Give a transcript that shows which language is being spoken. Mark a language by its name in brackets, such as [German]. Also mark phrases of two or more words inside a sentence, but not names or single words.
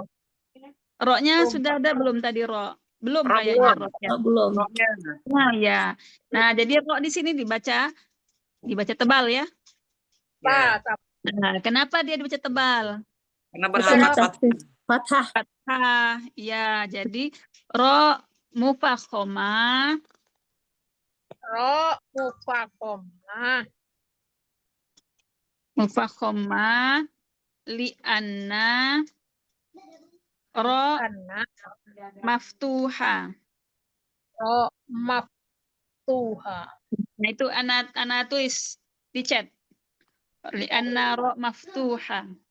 [Indonesian] roknya sudah ada belum tadi rok? Belum Rok kayaknya belum. roknya. belum. Roknya. Nah, ya. Nah, jadi rok di sini dibaca tebal ya. Ya. Nah, kenapa dia dibaca tebal? Karena Bukan berharokat tafsir. Fathah. Fathah. Ya, jadi [Arabic] راء مفخمة. راء مفخمة. مفخمة لأن راء [Indonesian] Karena maftuha. [Arabic] راء مفتوحة. [Indonesian] Nah, itu anak tulis di chat. [Arabic] لأن راء مفتوحة.